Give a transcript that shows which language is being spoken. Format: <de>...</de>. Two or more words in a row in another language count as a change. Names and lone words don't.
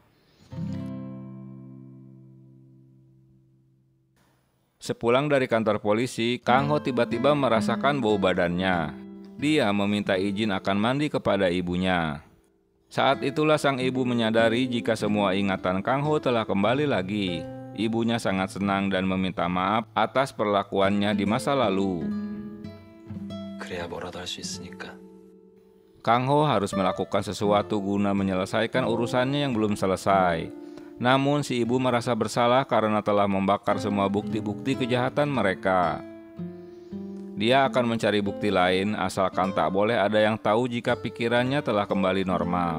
<id>Sepulang dari kantor polisi, Kang Ho tiba-tiba merasakan bau badannya. Dia meminta izin akan mandi kepada ibunya. Saat itulah sang ibu menyadari jika semua ingatan Kang Ho telah kembali lagi. Ibunya sangat senang dan meminta maaf atas perlakuannya di masa lalu.</id> <ko>그래야 뭐라도 할 수 있으니까.</ko> <id>Kang Ho harus melakukan sesuatu guna menyelesaikan urusannya yang belum selesai. Namun si ibu merasa bersalah karena telah membakar semua bukti-bukti kejahatan mereka. Dia akan mencari bukti lain asalkan tak boleh ada yang tahu jika pikirannya telah kembali normal.</id>